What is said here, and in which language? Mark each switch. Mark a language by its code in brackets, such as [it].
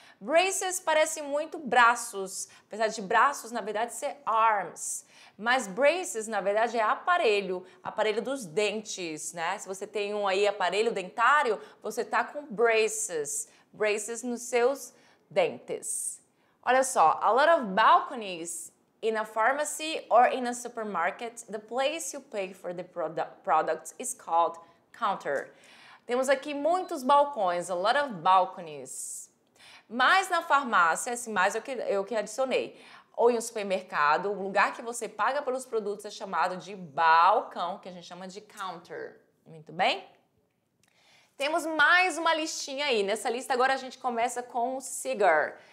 [pt] Braces parece muito braços, apesar de braços, na verdade, ser arms. Mas braces, na verdade, é aparelho dos dentes, né? Se você tem aí aparelho dentário, você tá com braces nos seus dentes. [en] Olha só, a lot of balconies in a pharmacy or in a supermarket. The place you pay for the products is called counter. [pt] Temos aqui muitos balcões, [en] a lot of balconies. [pt] Mas na farmácia, esse mais eu que adicionei. Ou em um supermercado, o lugar que você paga pelos produtos é chamado de balcão, que a gente chama de counter. Muito bem? Temos mais uma listinha aí. Nessa lista agora a gente começa com cigar.